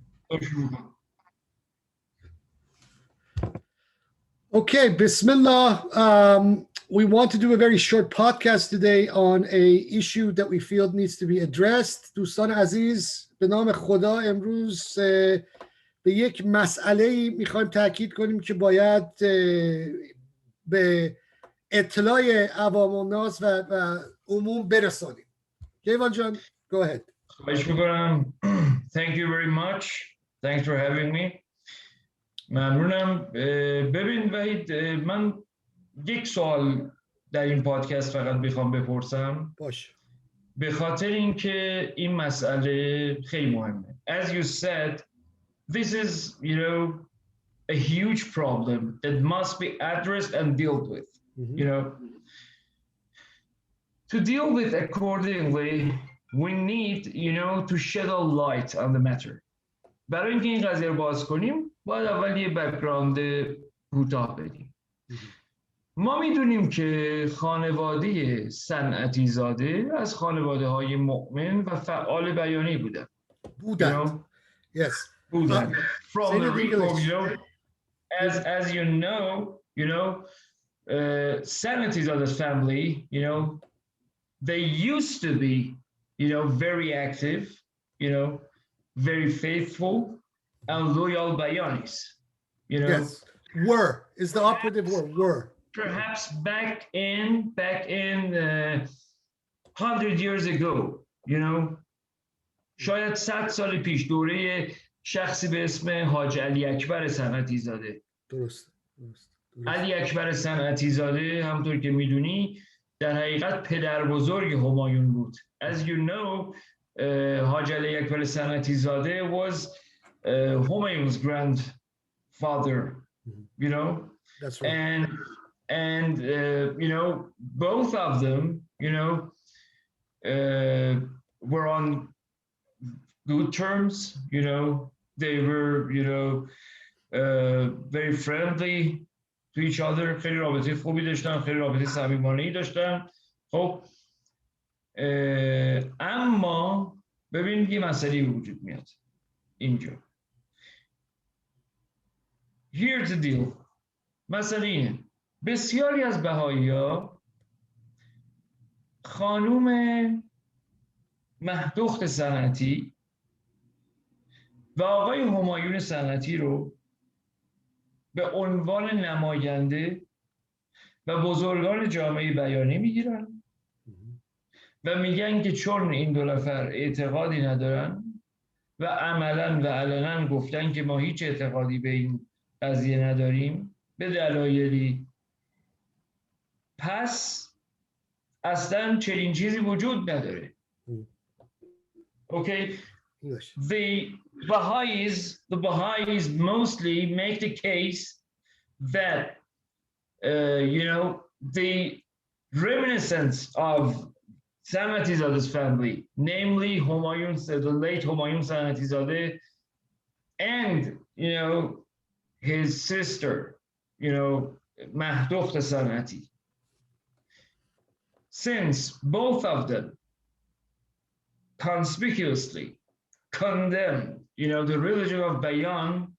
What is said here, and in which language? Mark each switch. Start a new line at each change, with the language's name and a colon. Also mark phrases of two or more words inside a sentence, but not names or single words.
English: Okay, Bismillah. We want to do a very short podcast today on a issue that we feel needs to be addressed.
Persian: دوستان عزیز، به نام خدا امروز به یک مسئله میخوایم تاکید کنیم که باید به اطلاع عوام الناس و عموم برسانیم. کیوان جان،
English: go ahead.
Persian: خواهش میکنم.
English: Thank you very much. Thanks for having me.
Persian: ممنونم. ببین وحید، من یک سوال در این پادکست فقط میخوام بپرسم. باش. به خاطر اینکه این مسئله خیلی مهمه.
English: As you said, this is, a huge problem that must be addressed and dealt with. To deal with accordingly, we need, to shed a light on the matter.
Persian: برای اینکه این قضیه رو باز کنیم، باید اول یه بک‌گراند کوتاه بدیم. ما میدونیم که خانواده صنعتیزاده از خانواده های مؤمن و فعال بیانی بودن.
English: Yes.
Persian: بودن.
English: From the record, as you know, Sanatizadeh's family, they used to be, very active, very faithful and loyal bayanis. Yes. Were is the operative word. Were. Perhaps back in 100 years ago,
Persian: شاید 100 سال پیش دوره شخصی به اسم حاج علی اکبر صنعتیزاده. درست. علی اکبر صنعتیزاده همونطور که میدونی در حقیقت پدر بزرگ همایون بود.
English: As you know, حاج علی اکبر صنعتیزاده was Humayun's grandfather, That's right. And both of them, were on good terms. They were, very friendly to each other.
Persian: خیلی رابطه خوبی داشتن، خیلی رابطه صمیمانه‌ای داشتن. خب اما ببین یه مسئله وجود میاد اینجا.
English: Here's the deal.
Persian: مسئله اینه. بسیاری از بهائی‌ها خانوم مهدوخت صنعتی و آقای همایون صنعتی رو به عنوان نماینده و بزرگان جامعه بیانی میگیرن و میگن که چون این دو نفر اعتقادی ندارن و عملاً و علناً گفتن که ما هیچ اعتقادی به این قضیه نداریم به دلایلی، پس اصلاً چنین چیزی وجود نداره.
English: Okay, the Baha'is mostly make the case that the reminiscence of Sanatizadeh's family, namely the late Homayoun Sanatizadeh, and his sister, Mahdokht Sanati, since both of them conspicuously condemn, the religion of Bayan,